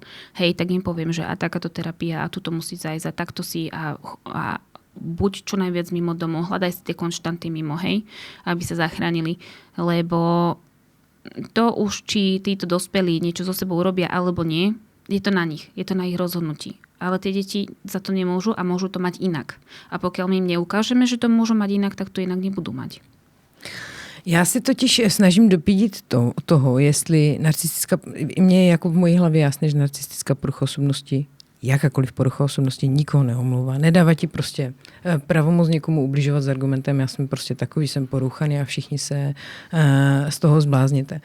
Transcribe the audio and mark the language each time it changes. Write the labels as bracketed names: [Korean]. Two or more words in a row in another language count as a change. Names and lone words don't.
[Slovak] Hej, tak im poviem, že a takáto terapia a tuto musí zajsť a takto si a buď čo najviac mimo domov, hľadaj si tie konštanty mimo, hej, aby sa zachránili, lebo to už, či títo dospelí niečo so sebou robia alebo nie, je to na nich, je to na ich rozhodnutí. Ale tie deti za to nemôžu a môžu to mať inak. A pokiaľ my im neukážeme, že to môžu mať inak, tak to inak nebudú mať. [Czech] Já si totiž snažím dopídit toho, jestli narcistická, mně je jako v mojí hlavě jasné, že narcistická porucha osobnosti, jakákoliv porucha osobnosti nikoho neomlouvá. Nedává ti prostě pravomoc někomu ubližovat s argumentem, já jsem prostě takový, jsem poruchaný a všichni se z toho zblázněte.